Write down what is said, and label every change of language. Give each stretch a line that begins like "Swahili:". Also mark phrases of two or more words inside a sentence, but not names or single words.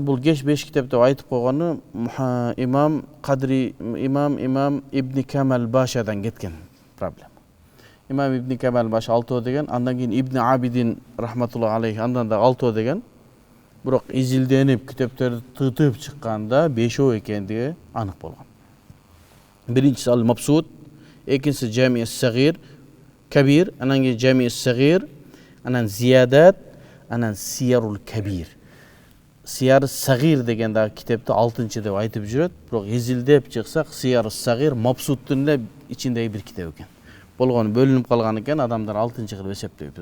Kyrgyz: Бул кеш 5 китеп деп айтып койгону имам Кадри, имам Ибн Камал Башадан кеткен проблема. Имам Ибн Камал Баша 6 деген, андан кийин Ибн Абидин
Arabic: رحمة الله عليه
Kyrgyz: андан да 6 деген. Бирок изилденип китептерди тытып чыкканда 5 экендиги анык болгон. Биринчиси ал Мабсут, экинчиси Жами ас-Сагир, Кабир, анан кийин Жами ас-Сагир, анан Зиядат, анан Сиярул Кабир. Сияр Сагир деген дагы китепти 6-чы деп айтып жүрөт, бирок изилдеп чыксак Сияр Сагир Мабсуттун эле ичиндеги бир китеп экен. Болгону бөлүнүп калган экен, адамдар 6-чы кылып эсептейт.